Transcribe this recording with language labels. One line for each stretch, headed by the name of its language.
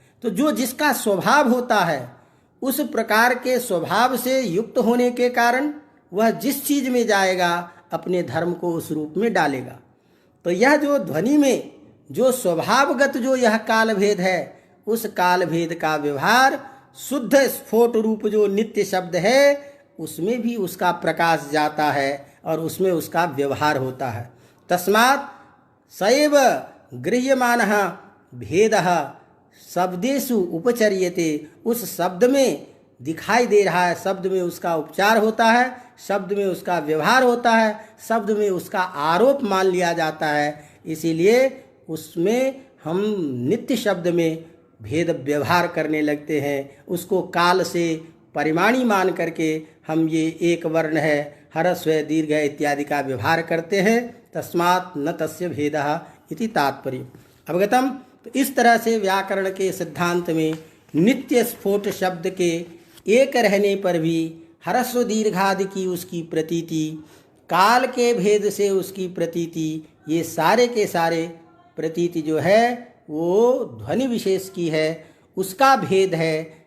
Hindi: तो जो जिसका स्वभाव होता है उस प्रकार के स्वभाव से युक्त होने के कारण वह जिस चीज में जाएगा अपने धर्म को उस रूप में डालेगा। तो यह जो ध्वनि में जो स्वभावगत जो यह काल भेद है, उस काल भेद का व्यवहार शुद्ध स्फोट रूप जो नित्य शब्द है उसमें भी उसका प्रकाश जाता है और उसमें उसका व्यवहार होता है।
Sanskrit: तस्मात् सैव गृह्यमानः भेदः शब्देषु उपचर्यते।
Hindi: उस शब्द में दिखाई दे रहा है, शब्द में उसका उपचार होता है, शब्द में उसका व्यवहार होता है, शब्द में उसका आरोप मान लिया जाता है। इसीलिए उसमें हम नित्य शब्द में भेद व्यवहार करने लगते हैं। उसको काल से परिमाणी मान करके हम ये एक वर्ण है, ह्रस्व है, दीर्घ है इत्यादि का व्यवहार करते हैं।
Sanskrit: तस्मात् न तस्य भेदः इति तात्पर्य। अवगतम?
Hindi: तो इस तरह से व्याकरण के सिद्धांत में नित्य स्फोट शब्द के एक रहने पर भी ह्रस्व दीर्घादि की उसकी प्रतीति, काल के भेद से उसकी प्रतीति, ये सारे के सारे प्रतीति जो है वो ध्वनि विशेष की है, उसका भेद है।